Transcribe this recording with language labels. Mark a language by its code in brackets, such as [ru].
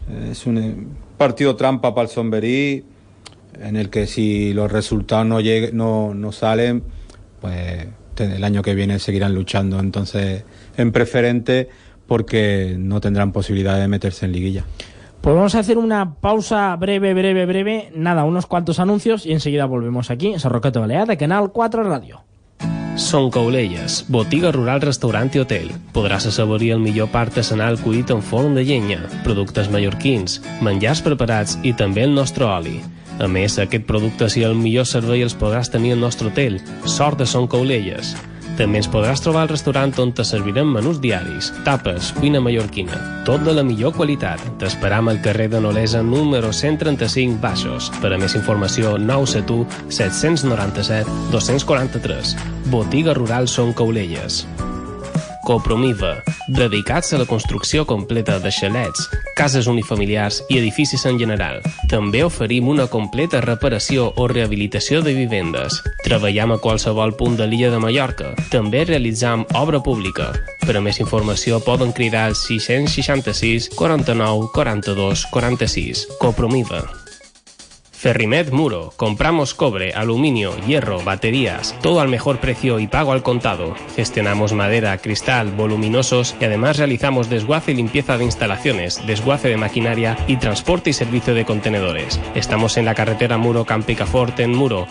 [es] Es un partido trampa para el Somberí, en el que si los resultados no salen, pues el año que viene seguirán luchando entonces en preferente, porque no tendrán posibilidad de meterse en liguilla. Pues vamos a hacer una pausa breve, nada, unos cuantos anuncios y enseguida volvemos aquí en Sarroqueta Balear de Canal 4 Radio. [ca] Son Coulelles, botiga rural, restaurant i hotel. Podràs assaborir el millor pa artesanal cuit en forn de llenya, productes mallorquins, menjars preparats i també el nostre oli. A més, aquest productes i el millor servei els podràs tenir al nostre hotel, Sort de Son Coulelles. També ens podràs trobar al restaurant on te servirem menús diaris, tapes, cuina mallorquina, tot de la millor qualitat. T'esperam al carrer de Nolesa número 135 Baixos. Per a més informació, 971 797 243. Botiga rural Son Coulelles. Copromiva, dedicats a la construcció completa de xalets, cases unifamiliars i edificis en general. També oferim una completa reparació o rehabilitació de vivendes. Treballem a qualsevol punt de l'illa de Mallorca. També realitzam obra pública. Per a més informació poden cridar al 666 49 42 46. Copromiva. Ferrimet Muro. [es] Compramos cobre, aluminio, hierro, baterías, todo al mejor precio y pago al contado. Gestionamos madera, cristal, voluminosos y además realizamos desguace y limpieza de instalaciones, desguace de maquinaria y transporte y servicio de contenedores. Estamos en la carretera Muro Campicafort en Muro.